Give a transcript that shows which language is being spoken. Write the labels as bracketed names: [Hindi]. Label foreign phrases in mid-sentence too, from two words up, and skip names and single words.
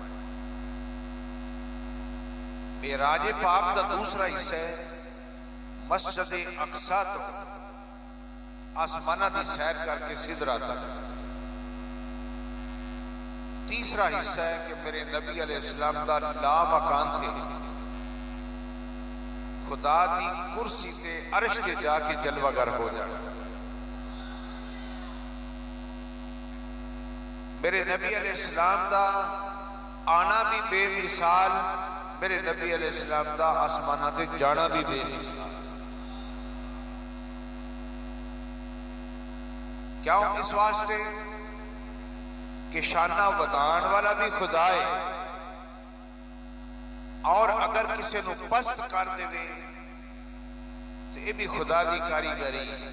[Urdu] معراج پاک کا دوسرا حصہ ہے مسجد اقصی تو آسمانہ دی سیر کر کے سدرہ تک۔ تیسرا حصہ ہے کہ میرے نبی علیہ السلام کا لا مکان تھے، [Punjabi] خدا دی کرسی تے عرش تے جا کے جلوہ گر ہو جائے۔ میرے نبی علیہ السلام دا آنا بھی بے مثال، میرے نبی علیہ السلام دا آسمانہ تے جانا بھی بے مثال۔ کیوں؟ [Urdu] اس واسطے کہ شانہ ودان والا بھی خدا ہے، اور اگر کسی نو پست کر دے تو یہ بھی خدا دی کاریگری۔